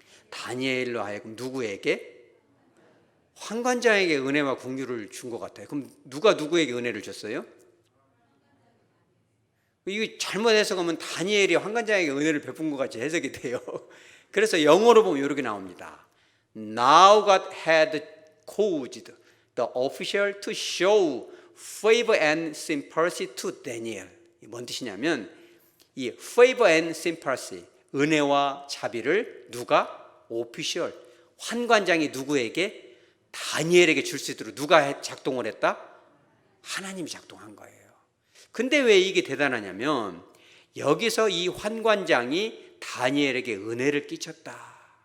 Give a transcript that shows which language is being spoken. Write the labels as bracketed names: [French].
[Korean] 다니엘로 하여금 누구에게? 환관장에게 은혜와 공유를 준 것 같아요. 그럼 누가 누구에게 은혜를 줬어요? 이거 잘못 해석하면 다니엘이 환관장에게 은혜를 베푼 것 같이 해석이 돼요. 그래서 영어로 보면 이렇게 나옵니다. [English] Now God had caused the official to show favor and sympathy to Daniel. [Korean] 뭔 뜻이냐면 이 [English] favor and sympathy, [Korean] 은혜와 자비를 누가? 오피셜, 환관장이 누구에게? 다니엘에게 줄 수 있도록 누가 작동을 했다? 하나님이 작동한 거예요. 근데 왜 이게 대단하냐면 여기서 이 환관장이 다니엘에게 은혜를 끼쳤다.